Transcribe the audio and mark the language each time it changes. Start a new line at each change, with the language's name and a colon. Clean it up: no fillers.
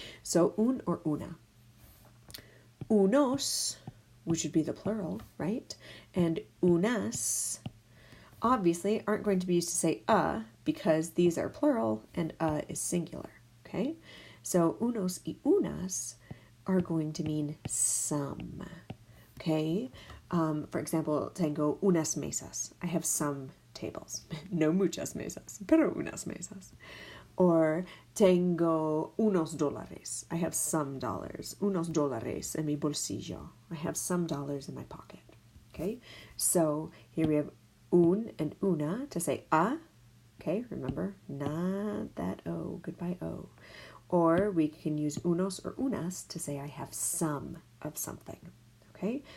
English: So un or una. Unos, which would be the plural, right? And unas obviously aren't going to be used to say because these are plural and is singular, okay? So unos y unas are going to mean some, okay? For example,
Spanish: tengo unas mesas.
English: I have some tables.
Spanish: No muchas mesas, pero unas mesas. Or tengo unos dólares.
English: I have some dollars.
Spanish: Unos dólares en mi bolsillo.
English: I have some dollars in my pocket. Okay? So here we have un and una to say a. Okay, remember? Not that O. Goodbye O. Or we can use unos or unas to say I have some of something. Okay?